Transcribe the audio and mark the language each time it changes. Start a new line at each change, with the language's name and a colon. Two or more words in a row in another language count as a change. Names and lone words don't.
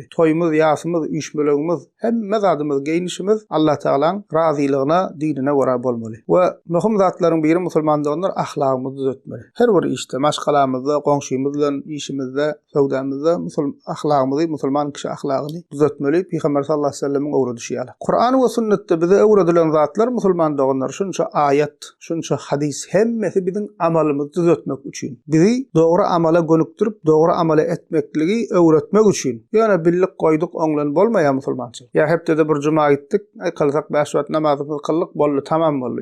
Turkmen: Toýmyz, ýasymyz, işmeleğimiz, hemme zadymyz, geýnişimiz Allah Taalaň razylygyna, dinine göre bolmaly. We möhüm zatlaryň biri musulman doganlar ahlagymyzy düzeltmeli. Her bir işte, maşgalamyzda, goňşymyz bilen işimizde, sowdamyzda ahlagymyzy, musulman kişi ahlagyny düzeltmeli. Peygamber
Arabic: صلى الله عليه وسلم
Turkmen: öwredi ýaly. Kur'an we sünnetde bize öwredilen zatlar musulman doganlar şunça ayet, şunça hadis hemmesi bizim amalymyzy düzeltmek üçin. Bizi dogry amala gönükdirip dogry amala etmekligi öwretmek üçin. Ýöne billik goýduk oňlan bolmaýar musulmançylyk. Ya hepde bir juma gitdik, kılsak 5 wagt namazymyzy kıllyk boldy, tamam boldy.